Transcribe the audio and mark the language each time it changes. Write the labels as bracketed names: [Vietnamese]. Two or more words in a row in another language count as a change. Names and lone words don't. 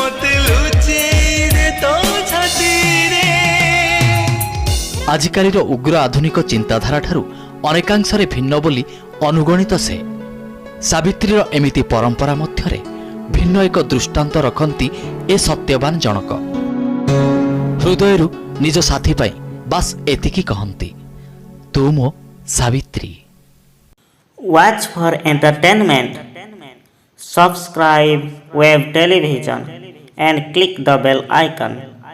[Odia] ଆଜିକାଲିର ଉଗ୍ର ଆଧୁନିକ ଚିନ୍ତାଧାରାଠାରୁ ଅନେକାଂଶରେ ଭିନ୍ନ ବୋଲି ଅନୁଗଣିତ ସେ। ସାବିତ୍ରୀର ଏମିତି ପରମ୍ପରା ମଧ୍ୟରେ ଭିନ୍ନ ଏକ ଦୃଷ୍ଟାନ୍ତ ରଖନ୍ତି ଏ ସତ୍ୟବାନ ଜଣକ। ହୃଦୟରୁ ନିଜ ସାଥୀ ପାଇଁ ବାସ୍ ଏତିକି କହନ୍ତି, ତୁ ମୋ ସାବିତ୍ରୀ। [English] Watch for entertainment. Subscribe Web Television and click the bell icon.